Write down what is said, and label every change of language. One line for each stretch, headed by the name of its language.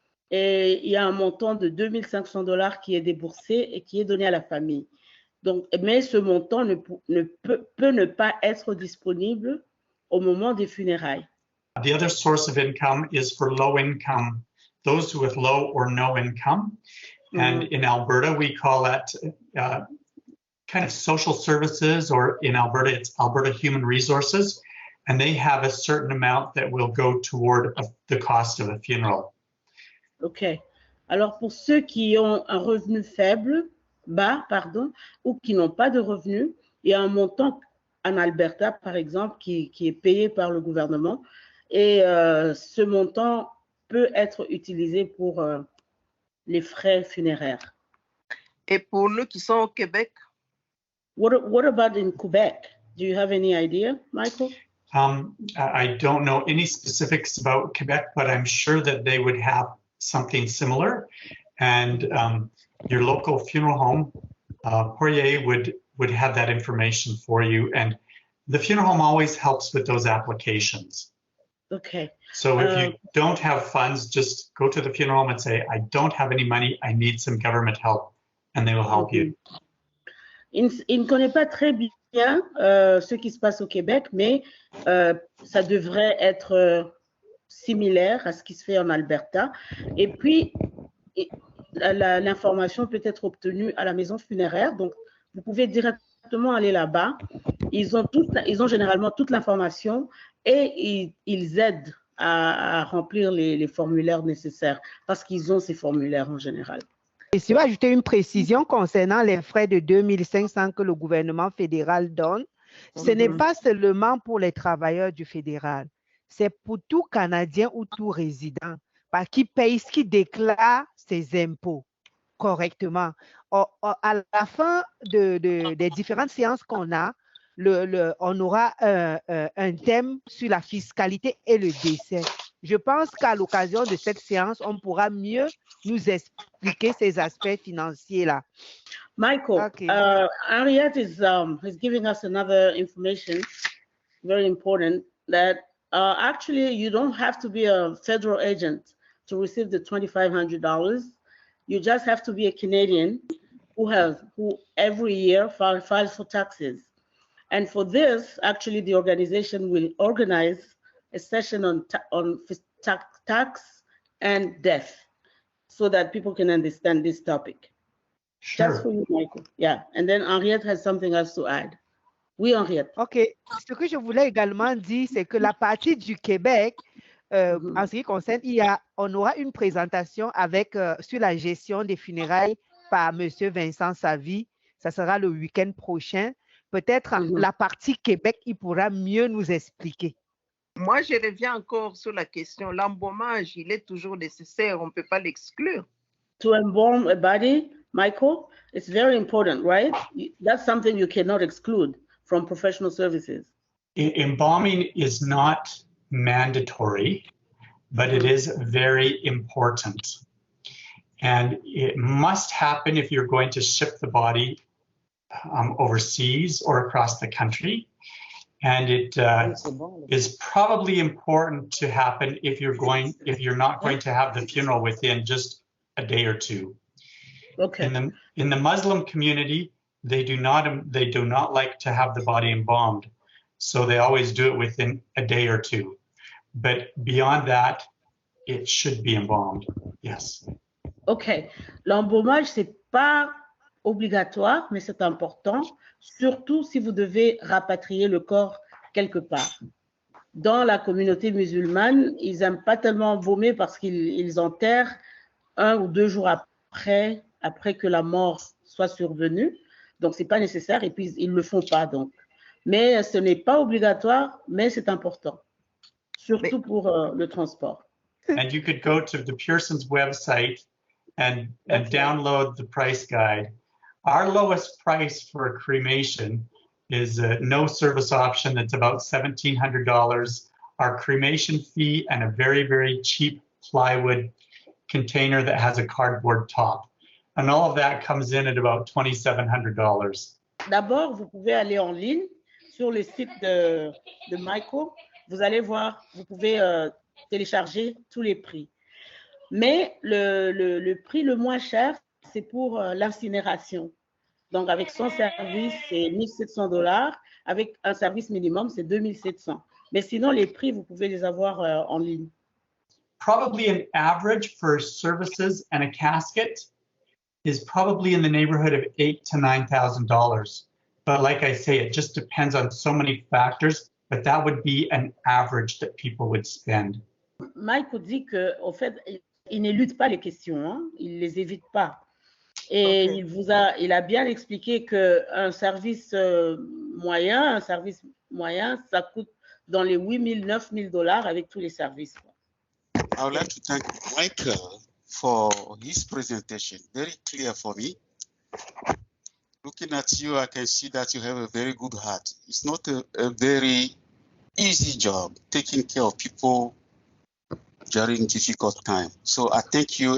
French: Et il y a un montant de $2,500 qui est déboursé et qui est donné à la famille. Donc, mais ce montant peut ne pas être disponible au moment des funérailles.
English: The other source of income is for low income, those with low or no income. Mm-hmm. And in Alberta, we call that kind of social services, or in Alberta, it's Alberta Human Resources. And they have a certain amount that will go toward the cost of a funeral. OK.
French: Alors, pour ceux qui ont un revenu bas, ou qui n'ont pas de revenu, il y a un montant en Alberta, par exemple, qui est payé par le gouvernement. Et ce montant peut être utilisé pour les frais funéraires. Et pour nous qui sont au Québec?
English: What about in Quebec? Do you have any idea, Michael? I don't know any specifics about Quebec, but I'm sure that they would have something similar. And your local funeral home, Poirier, would have that information for you. And the funeral home always helps with those applications. Okay. So if you don't have funds, just go to the funeral home and say, I don't have any money, I need some government help, and they will help you.
French: Il ne connaît pas très bien ce qui se passe au Québec, mais ça devrait être similaire à ce qui se fait en Alberta. Et puis, l'information peut être obtenue à la maison funéraire. Donc, vous pouvez directement aller là-bas. Ils ont généralement toute l'information et ils aident à remplir les formulaires nécessaires parce qu'ils ont ces formulaires en général. Et si je vais ajouter une précision concernant les frais de 2500 que le gouvernement fédéral donne, ce n'est pas seulement pour les travailleurs du fédéral, c'est pour tout Canadien ou tout résident qui paye, qui déclare ses impôts. correctement. À la fin des différentes séances qu'on a, on aura un thème sur la fiscalité et le décès. Je pense qu'à l'occasion de cette séance, on pourra mieux nous expliquer ces aspects financiers-là. Michael,
English: Okay. Henriette is giving us another information, very important, that actually you don't have to be a federal agent to receive the $2,500. You just have to be a Canadian who every year files for taxes. And for this, actually, the organization will organize a session on tax and death so that people can understand this topic. Sure. Just for you, Michael. Yeah. And then Henriette has something else to add.
French: Oui, Henriette. OK. Ce que je voulais également dire, c'est que la partie du Québec, en ce qui concerne, on aura une présentation sur la gestion des funérailles par M. Vincent Savy. Ça sera le week-end prochain. Peut-être la partie Québec, il pourra mieux nous expliquer. Moi, je reviens encore sur la question. L'embaumage, il est toujours nécessaire. On ne peut pas l'exclure.
English: To embalm a body, Michael, it's very important, right? That's something you cannot exclude from professional services. Embalming is not mandatory, but it is very important. And it must happen if you're going to ship the body overseas or across the country. And it is probably important to happen if you're not going to have the funeral within just a day or two. Okay. In the Muslim community, they do not like to have the body embalmed, so they always do it within a day or two. But beyond that, it should be embalmed. Yes. Okay.
French: L'embaumage, c'est pas obligatoire, mais c'est important, surtout si vous devez rapatrier le corps quelque part. Dans la communauté musulmane, ils n'aiment pas tellement embaumer parce qu'ils enterrent 1 ou 2 jours après que la mort soit survenue. Donc, ce n'est pas nécessaire et puis ils ne le font pas. Donc. Mais ce n'est pas obligatoire, mais c'est important, surtout pour le transport.
English: And you could go to the Pierson's website and download the price guide. Our lowest price for a cremation is a no service option that's about $1,700. Our cremation fee and a very, very cheap plywood container that has a cardboard top. And all of that comes in at about $2,700.
French: D'abord, vous pouvez aller en ligne sur le site de Michael. Vous allez voir, vous pouvez télécharger tous les prix. Mais le prix le moins cher, c'est pour l'incinération. Donc, avec son service, c'est $1,700. Avec un service minimum, c'est $2,700. Mais sinon, les prix, vous pouvez les avoir en ligne.
English: Probably an average for services and a casket is probably in the neighborhood of $8,000 to $9,000. But like I say, it just depends on so many factors, but that would be an average that people would spend.
French: Mike dit qu'au fait, il n'élude pas les questions, hein? Il ne les évite pas. Et okay. il a bien expliqué qu'un service moyen, ça coûte dans les $8,000, $9,000 avec tous les services.
English: I would like to thank Michael for his presentation. Very clear for me. Looking at you, I can see that you have a very good heart. It's not a very easy job taking care of people during difficult time. So I thank you.